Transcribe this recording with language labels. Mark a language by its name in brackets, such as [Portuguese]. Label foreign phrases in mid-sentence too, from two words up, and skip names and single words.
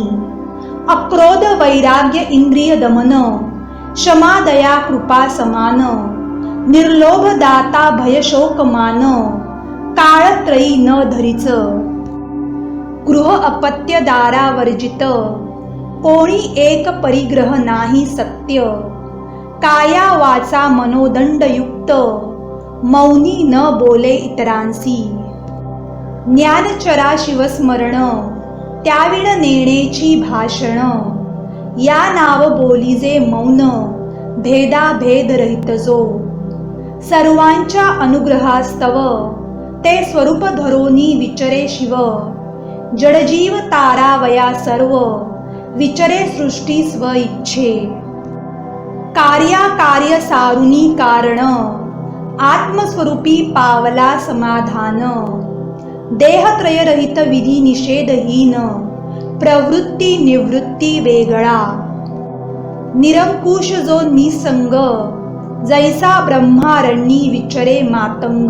[Marathi] अक्रोध वैराग्य इंद्रिय दमन, क्षमा दया कृपा समान। निर्लोभ दाता भय शोक मान, काळत्रयी न धरीच। गृह अपत्य दारा वर्जित, कोणी एक परिग्रह नाही सत्य। काया वाचा मनोदंडयुक्त, मौनी न बोले इतरांसी। ज्ञानचरा शिवस्मरण, त्याविण नेणेची भाषण। या नाव बोलीजे मौन, भेदा भेद रहित जो। सर्वांच्या अनुग्रहास्तव, ते स्वरूप धरोनी विचरे शिव। जडजीव तारावया सर्व, विचरे सृष्टी स्व इच्छे। कार्याकार्य सारुनी कारण, आत्मस्वरूपी पावला समाधान। देहत्रय रहित विधी निषेधहीन, प्रवृत्ती निवृत्ती वेगळा। निरंकुश जो निसंग, जैसा ब्रह्मारण्यी विचरे मातंग।